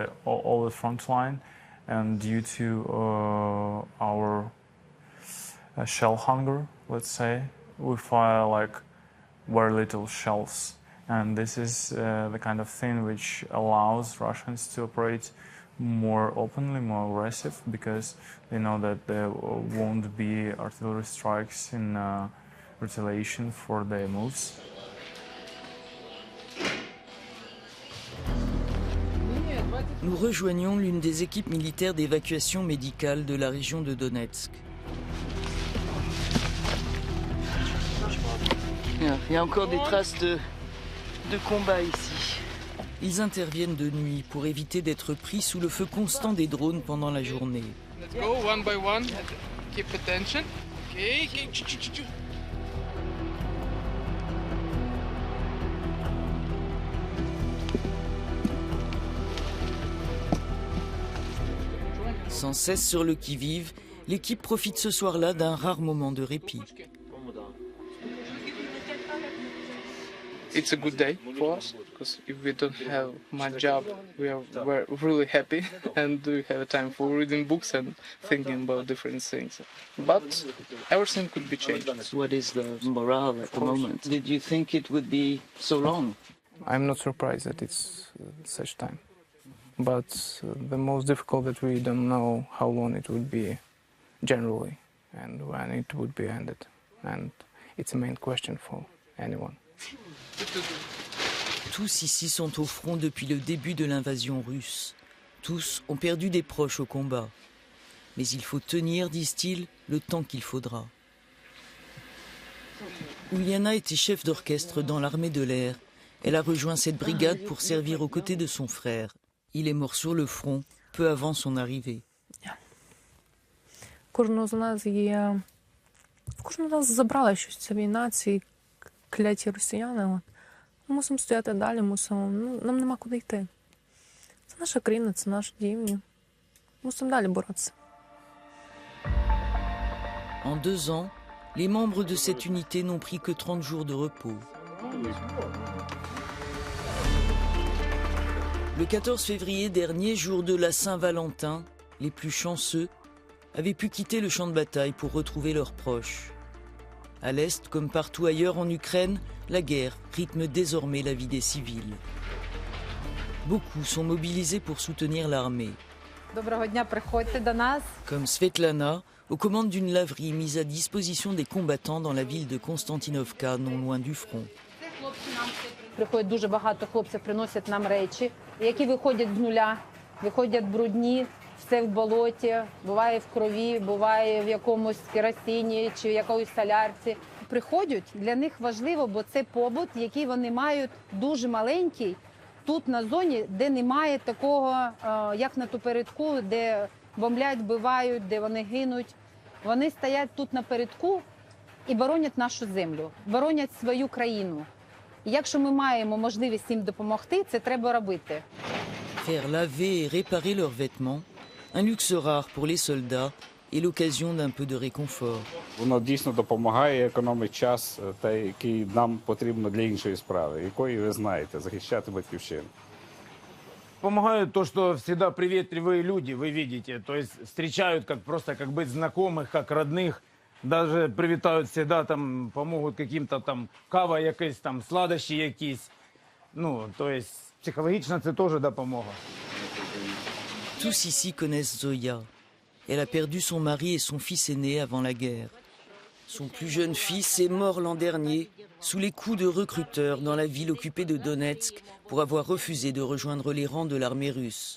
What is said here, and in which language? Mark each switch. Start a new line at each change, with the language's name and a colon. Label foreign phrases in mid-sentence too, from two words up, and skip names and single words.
English: the front line, and due to our shell hunger, let's say, we fire like very little shells, and this is the kind of thing which allows Russians to operate more openly, more aggressive, because they know that there won't be artillery strikes in retaliation for their moves.
French: Nous rejoignons l'une des équipes militaires d'évacuation médicale de la région de Donetsk. Il y a encore des traces de combat ici. Ils interviennent de nuit pour éviter d'être pris sous le feu constant des drones pendant la journée.
English: Let's go one by one. Keep attention. Okay.
French: Sans cesse sur le qui-vive, l'équipe profite ce soir-là d'un rare moment de répit.
English: It's a good day for us because if we don't have my job, we're really happy and we have time for reading books and thinking about different things. But everything could be changed. What is the morale at the moment? Did you think it would be so long? I'm not surprised that it's such time. But the most difficult that we don't know how long it would be generally and when it would be ended. And it's a main question for anyone.
French: Tous ici sont au front depuis le début de l'invasion russe. Tous ont perdu des proches au combat. Mais il faut tenir, disent-ils, le temps qu'il faudra. Uliana était chef d'orchestre dans l'armée de l'air. Elle a rejoint cette brigade pour servir aux côtés de son frère. Il est mort sur le front peu avant son arrivée.
Ukrainian: Кожного з нас є... Кожного з нас забрала щось ця війна, ці кляті росіяни. Ми мусимо стояти далі, нам нема куди йти. Це наша країна, це наш дім. Мусимо далі боротися.
French: En 2 ans, les membres de cette unité n'ont pris que 30 jours de repos. Le 14 février dernier, jour de la Saint-Valentin, les plus chanceux avaient pu quitter le champ de bataille pour retrouver leurs proches. À l'Est, comme partout ailleurs en Ukraine, la guerre rythme désormais la vie des civils. Beaucoup sont mobilisés pour soutenir l'armée. Comme Svetlana, aux commandes d'une laverie mise à disposition des combattants dans la ville de Konstantinovka, non loin du front.
Ukrainian: Приходить дуже багато хлопців, приносять нам речі, які виходять з нуля, виходять брудні, все в болоті, буває в крові, буває в якомусь керосині чи в якоїсь солярці. Приходять, для них важливо, бо це побут, який вони мають дуже маленький, тут на зоні, де немає такого, як на передку, де бомблять, вбивають, де вони гинуть. Вони стоять тут на передку і боронять нашу землю, боронять свою країну. Якщо ми маємо можливість їм допомогти, це треба робити.
French: Faire laver et réparer leurs vêtements, un luxe rare pour les soldats et l'occasion d'un peu de réconfort.
Ukrainian: Воно дійсно допомагає, економить час, який нам потрібно для іншої справи, якої ви знаєте, захищати батьківщину.
Russian: Помогают то, что всегда приветливые люди, вы видите, то есть встречают как просто как быть знакомых, как родных. Даже привітають всегда, там, помогут каким-то там
Ukrainian: кава якась, там, сладощі якісь. Ну,
Russian: то есть,
Ukrainian: психологично це теж допомога.
French: Tous ici connaissent Zoya. Elle a perdu son mari et son fils aîné avant la guerre. Son plus jeune fils est mort l'an dernier sous les coups de recruteurs dans la ville occupée de Donetsk pour avoir refusé de rejoindre les rangs de l'armée russe.